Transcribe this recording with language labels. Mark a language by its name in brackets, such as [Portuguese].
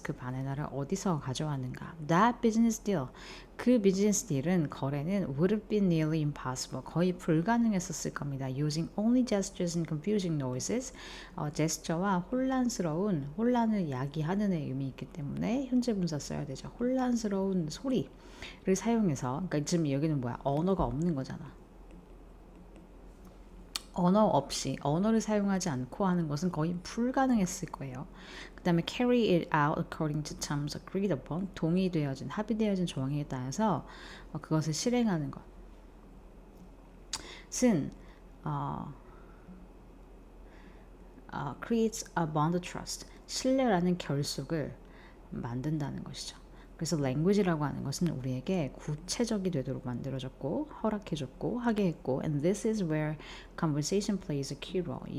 [Korean] 그 바나나를 어디서 가져왔는가. [English] That business deal, [Korean] 그 비즈니스 딜은 거래는 [English] would have been nearly impossible, [Korean] 거의 불가능했었을 겁니다. [English] Using only gestures and confusing noises, [Korean] 제스처와 혼란을 야기하는 의미 있기 때문에 현재 분사 써야 되죠. 혼란스러운 소리를 사용해서, 그러니까 지금 여기는 뭐야, 언어가 없는 거잖아. 언어 없이, 언어를 사용하지 않고 하는 것은 거의 불가능했을 거예요. 그 다음에 [English] carry it out according to terms agreed upon, [Korean] 합의되어진 조항에 따라서 그것을 실행하는 것은 [English] creates a bond of trust, [Korean] 신뢰라는 결속을 만든다는 것이죠. 그래서 language라고 하는 것은 우리에게 구체적이 되도록 만들어졌고 허락해줬고 하게 했고, [English] and this is where conversation plays a key role.